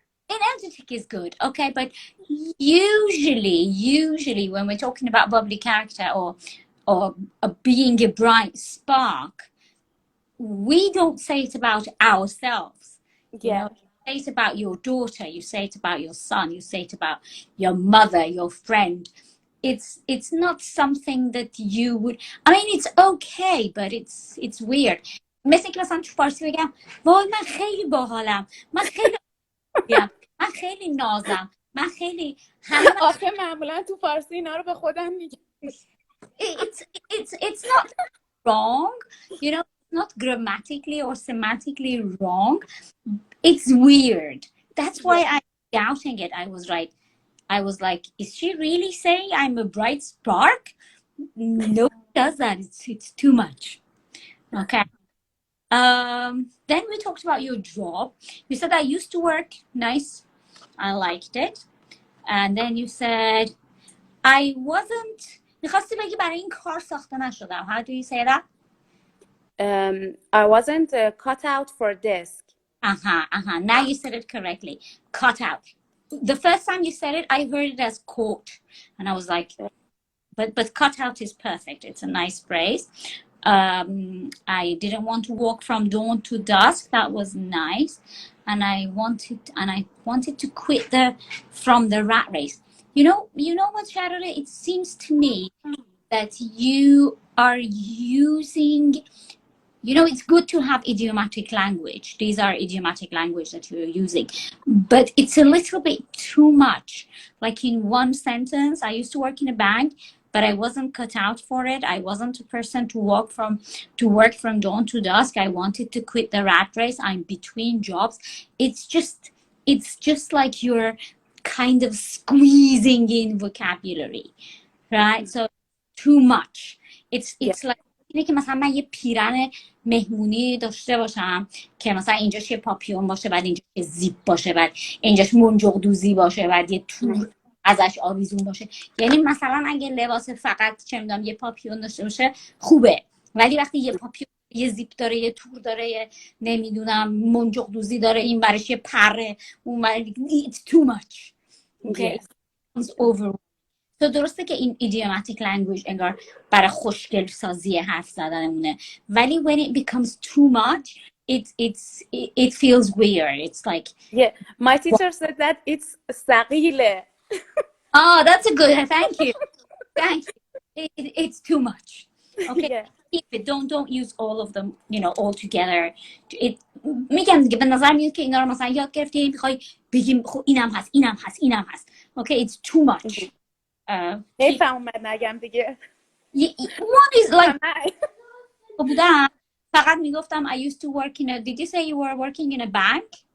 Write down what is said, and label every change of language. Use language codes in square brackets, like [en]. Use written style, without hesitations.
[en] Energetic is good, okay, but usually when we're talking about bubbly character or being a bright spark, we don't say it about ourselves. You know, you say it about your daughter, you say it about your son, you say it about your mother, your friend. It's not something that you would, I mean, it's okay, but it's weird. [fa] مثل که مثلا تو فارسی بگم وای من خیلی باحالم، من خیلی من خیلی نازم، من خیلی آخه معمولا تو فارسی اینا رو به خودم میگم. [en] It's not wrong, you know, it's not grammatically or semantically wrong. It's weird. That's why I'm doubting it. I was like, is she really saying I'm a bright spark? No, it does that. It's too much. Okay. Then we talked about your job. You said I used to work nice. I liked it. And then you said I wasn't. [fa] میخواستی بگی برای این کار ساخته نشدم. [en] How do you say that? I wasn't cut out for this. Now you said it correctly. Cut out. The first time you said it, I heard it as caught, and I was like, but cut out is perfect. It's a nice phrase. I didn't want to walk from dawn to dusk. That was nice, and I wanted to quit from the rat race. You know what, Sharare? It seems to me that you are using. You know, it's good to have idiomatic language. These are idiomatic language that you're using, but it's a little bit too much. Like in one sentence, I used to work in a bank, but I wasn't cut out for it. I wasn't a person to work from dawn to dusk. I wanted to quit the rat race. I'm between jobs. It's just like you're kind of squeezing in vocabulary, right? So too much. It's like [fa] اینه که مثلا من یه پیرن مهمونی داشته باشم که مثلا اینجاش یه پاپیون باشه، بعد اینجاش یه زیپ باشه، بعد اینجاش منجق دوزی باشه، بعد یه تور ازش آویزون باشه. یعنی مثلا اگه لباس فقط چه میدونم یه پاپیون داشته باشه خوبه، ولی وقتی یه پاپیون یه زیپ داره، یه تور داره، یه نمیدونم منجق دوزی داره، این برش یه پره، اون برش [en] it's too much. Okay? It's over. [fa] تو درسته که این [en] idiomatic language [fa] انگار برای خوشگل سازی حرف زدنمونه، ولی [en] when it becomes too much it feels weird. It's like My teacher said that it's ثقيلة. Oh, that's a good. Thank you. It's too much. Okay. Keep it. Don't use all of them, you know, all together. [fa] میگم دیگه به نظر میاد که اینا رو مثلا یاد گرفتی میخوای بگیم خب اینم هست. [en] Okay, it's too much. [fa] حیفم اومد نگم دیگه. [en] One is like [fa] بودم فقط میگفتم [en] I used to work in a. Did you say you were working in a bank?